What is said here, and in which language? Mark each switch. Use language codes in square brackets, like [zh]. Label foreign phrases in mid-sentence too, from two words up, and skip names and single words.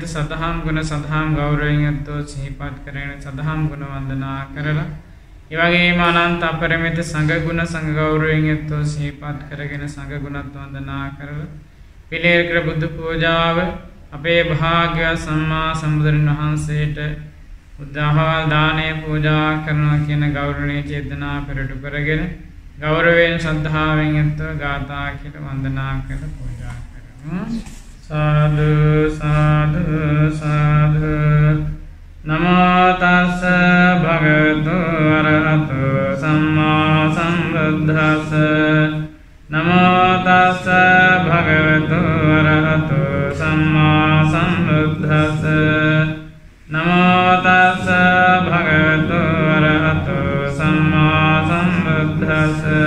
[si] සදහම් ගුණ සදහම් ගෞරවයෙන් යුක්තව සිහිපත් කරගෙන සදහම් ගුණ වන්දනා කරලා ඒ වගේම අනන්ත අපරිමිත සංඝ ගුණ සංඝ ගෞරවයෙන් යුක්තව සිහිපත් කරගෙන සංඝ ගුණත් වන්දනා කරලා පිළියෙල කර බුද්ධ පූජාව අපේ භාග්‍යවත් සම්මා සම්බුදුරන් වහන්සේට උදාහරණ දානය පූජා කරනවා කියන ගෞරවණීය චේතනා පෙරටු කරගෙන ගෞරවයෙන් ශ්‍රද්ධාවෙන් යුක්තව ගාථා කියලා වන්දනා කර පූජා කරමු. [pi] සාදු සාදු සාදු නමෝ තස්ස භගවතු අරහතු සම්මා සම්බුද්දස්ස නමෝ තස්ස භගවතු අරහතු සම්මා සම්බුද්දස්ස නමෝ තස්ස භගවතු අරහතු සම්මා සම්බුද්දස්ස